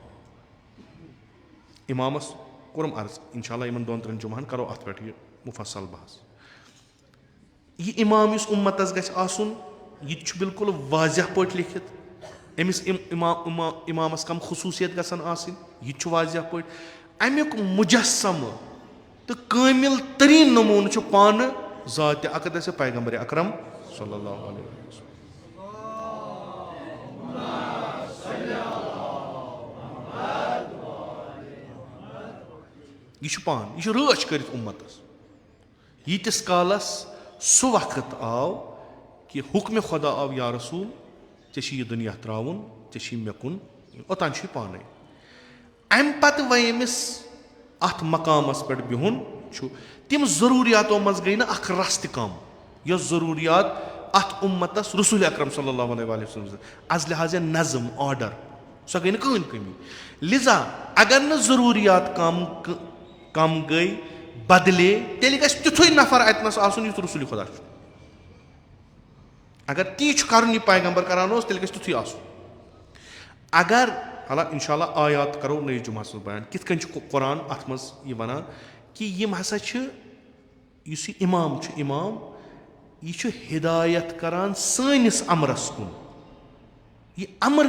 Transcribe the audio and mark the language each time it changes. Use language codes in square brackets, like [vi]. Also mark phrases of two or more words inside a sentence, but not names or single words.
[ks] اِمامَس کوٚرُم عرض [ar] اِنشاء اللہ [ks] یِمن 2-3 جُمعن کرو اَتھ پٮ۪ٹھ یہِ مُفصل بحث یہِ اِمام یُس اُمتس گژھِ آسُن یہِ تہِ چھُ بِلکُل واضح پٲٹھۍ لیکھِتھ أمِس اِمامس کم خصوٗصیت گژھن آسٕنۍ یہِ تہِ چھُ واضح پٲٹھۍ امیُک مُجسمہٕ تہٕ کٲمِل تریٖن نموٗنہٕ چھُ پانہٕ ذاتِ اقدسِ پیغمبرِ اکرم [ar] صلی اللہ علیہ وسلم [ks] یہِ چھُ پانہٕ یہِ چھُ رٲچھ کٔرِتھ اُمتس ییٖتِس کالس سُہ وقت آو کہِ حُکمہِ خۄدا آو یا رسوٗل ژےٚ چھُے یہِ دُنیا ترٛاوُن ژےٚ چھُے مےٚ کُن اوٚتانۍ چھُ یہِ پانے امہِ پتہٕ وۄنۍ أمِس اتھ مقامس پٮ۪ٹھ بِہُن چھُ تِم ضروٗریاتو منٛز گٔے نہٕ اکھ رژھ تہِ کم یۄس ضروٗریات اتھ اُمتس رسوٗلِ اکرم [ar] صلی اللہ علیہ وسلم [ks] از لحاظ نظم آرڈر سۄ گٔے نہٕ کٕہٕنۍ کٔمی لِذا اگر نہٕ ضروٗریات کم گٔے بدلے تیٚلہِ گژھِ تیُتھُے نفر اتنس آسُن یُتھ رسوٗلِ خۄدا چھُ اگر تی چھُ کرُن یہِ پیغمبر کران اوس تیٚلہِ گژھِ تیُتھُے آسُن اگر [ar] انشاء اللہ [ks] آیات کرو نٔیِس جُمعس منٛز بیان کِتھ کٔنۍ چھُ قۄران اتھ منٛز یہِ ونان کہِ یِم ہسا چھِ یُس یہِ اِمام چھُ اِمام یہِ چھُ ہِدایت کران سٲنِس امرس کُن یہِ امر